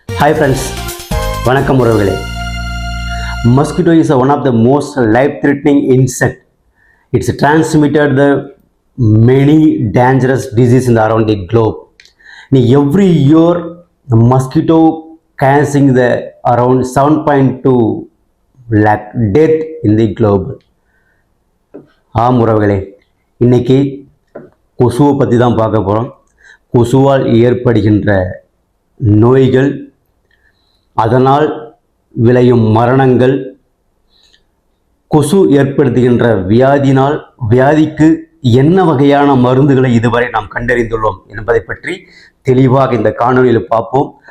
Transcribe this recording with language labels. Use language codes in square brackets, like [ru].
[en] Hi friends, [ta] வணக்கம் உறவுகளே. [en] Mosquito is one of the most life-threatening insect. It's transmitted the many dangerous diseases around the globe. Every year, the mosquito causing the around 7.2 lakh death in the globe. [ta] ஆம் உறவுகளே, இன்னைக்கு கொசுவை பற்றி தான் பார்க்க போகிறோம். கொசுவால் ஏற்படுகின்ற நோய்கள், அதனால் விளையும் மரணங்கள், கொசு ஏற்படுத்துகின்ற வியாதிக்கு என்ன வகையான மருந்துகளை இதுவரை நாம் கண்டறிந்துள்ளோம் என்பதை பற்றி தெளிவாக இந்த காணொலியில் பார்ப்போம்.